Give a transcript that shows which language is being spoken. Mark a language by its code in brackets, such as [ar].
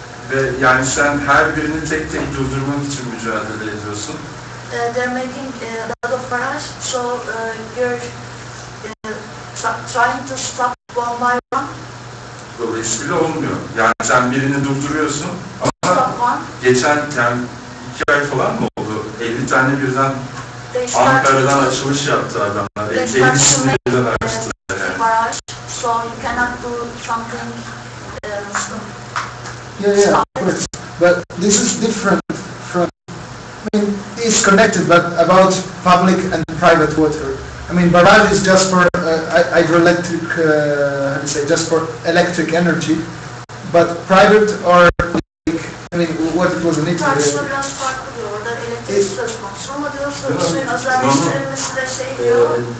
[tr] Ve yani sen her birini tek tek durdurmak için mücadele ediyorsun. [en] They're making a lot of barrage, so you're trying to stop one by one. [tr] Dolayısıyla olmuyor. Yani sen birini durduruyorsun ama geçen yani 2 ay falan mı oldu? 50 tane birden Ankara'dan açılış yaptı adamlar. 50'sini birden açtı. [en] Barrage, so you cannot do something. Yeah, of course. But this is different from. I mean, it's connected, but about public and private water. I mean, barrage is just for hydroelectric, how do you say, just for electric energy. But private or, like, I mean, what it was in Italy. [tr] Tartışma biraz farklı diyor. Orada elektrik söz konusu ama diyor suyun özelleştirilmesi de şey diyor.